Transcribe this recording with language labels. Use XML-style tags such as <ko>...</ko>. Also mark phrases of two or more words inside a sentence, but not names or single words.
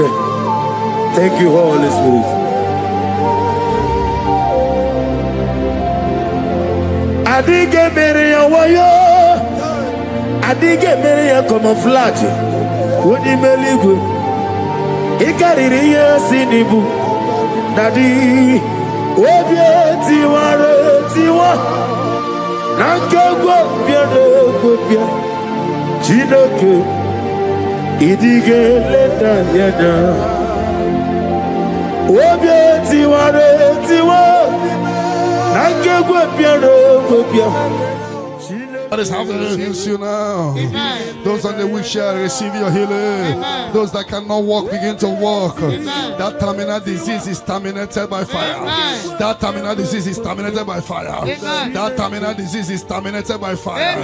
<en>Thank you, Holy Spirit. Adige meria wayo Adige meria camouflage Wodi meligu Ikariri sinibu Dadi Obie tiwa Nankego biado gobia Chinoke Idige leta yada Obie tiwa Nankego biado gobia That is how to use you now. Amen. Those on the wheelchair receive your healing. Amen. Those that cannot walk begin to walk. Amen. That terminal disease is terminated by fire. Amen. That terminal disease is terminated by fire. Amen. That terminal disease is terminated by fire.</en>